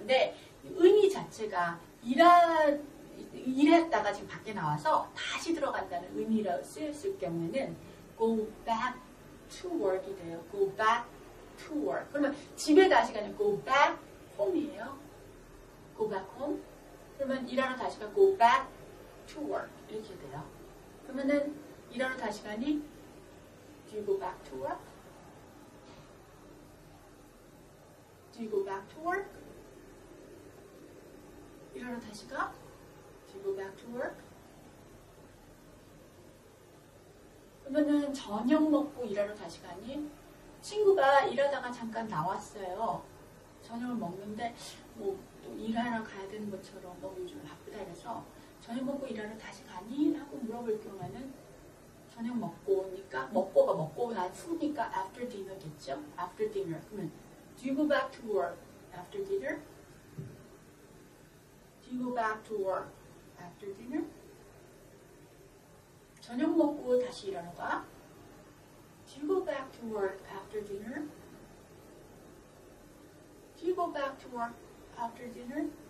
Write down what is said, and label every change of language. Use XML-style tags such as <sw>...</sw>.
<ko>근데 의미 자체가 일했다가 지금 밖에 나와서 다시 들어간다는 의미로 쓰였을 경우에는</ko> <en>go back to work</en> <ko>이 돼요.</ko> <en>go back to work.</en> <ko>그러면 집에 다시 가는</ko> <en>go back home</en> <ko>이에요.</ko> <en>go back home.</en> <ko>그러면 일하러 다시 가</ko> <en>go back to work</en> <ko>이렇게 돼요. 그러면은 일하러 다시 가니</ko> <en>do you go back to work? Do you go back to work?</en> <ko>일하러 다시 가?</ko> <en>Do you go back to work?</en> <ko>그러면은 저녁 먹고 일하러 다시 가니? 친구가 일하다가 잠깐 나왔어요. 저녁을 먹는데 뭐 또 일하러 가야 되는 것처럼 너무 요즘 바쁘다 해서 저녁 먹고 일하러 다시 가니? 하고 물어볼 경우에는 저녁 먹고 오니까 먹고 난 후니까 after dinner겠죠? after dinner. 그러면</ko> <en>do you go back to work after dinner? Do you go back to work after dinner?</en> <ko>저녁 먹고 다시 일하러 가?</ko> <en>Do you go back to work after dinner? Do you go back to work after dinner?</en>